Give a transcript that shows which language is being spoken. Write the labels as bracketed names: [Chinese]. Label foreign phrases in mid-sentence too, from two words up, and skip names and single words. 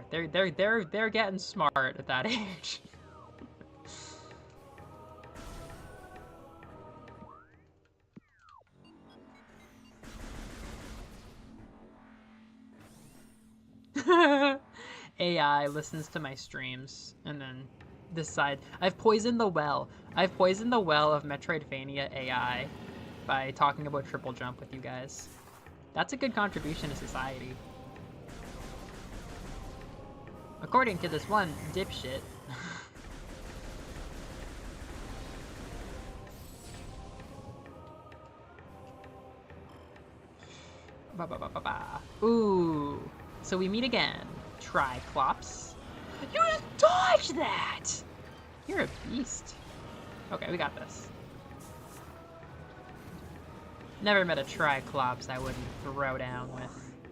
[English] They're getting smart at that age. AI listens to my streams and then decide. I've poisoned the well. I've poisoned the well of Metroidvania AI by talking about triple jump with you guys. That's a good contribution to society. According to this one dipshit. Ba ba ba ba ba. Ooh. So we meet again. Triclops. You just dodged that! You're a beast. Okay, we got this. Never met a Triclops I wouldn't throw down with.